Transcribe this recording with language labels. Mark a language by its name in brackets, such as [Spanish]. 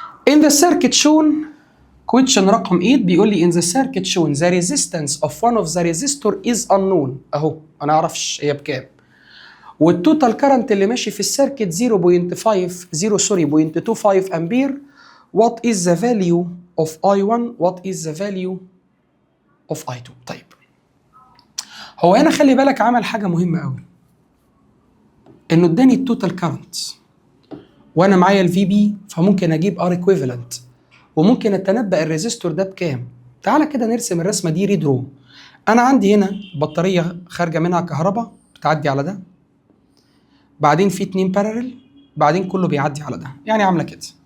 [English] In the circuit shown question [Arabic] رقم 8 بيقول لي [English] in the circuit shown the resistance of one of the resistor is unknown. [Arabic] اهو انا اعرفش هي بكام. والتوتال كارنت اللي ماشي في السيركت 0.25 امبير. [English] what is the value of I1 what is the value of I2. [Arabic] طيب هو هنا خلي بالك عمل حاجه مهمه قوي، انه اداني التوتال كارنت وانا معايا الفي بي، فممكن اجيب ار ايكويفالنت وممكن اتنبأ الريزيستور ده بكام. تعالى كده نرسم الرسمه دي ريدرو. انا عندي هنا بطاريه خارجه منها كهرباء بتعدي على ده، بعدين في 2 بارلل، بعدين كله بيعدي على ده، يعني عامله كده.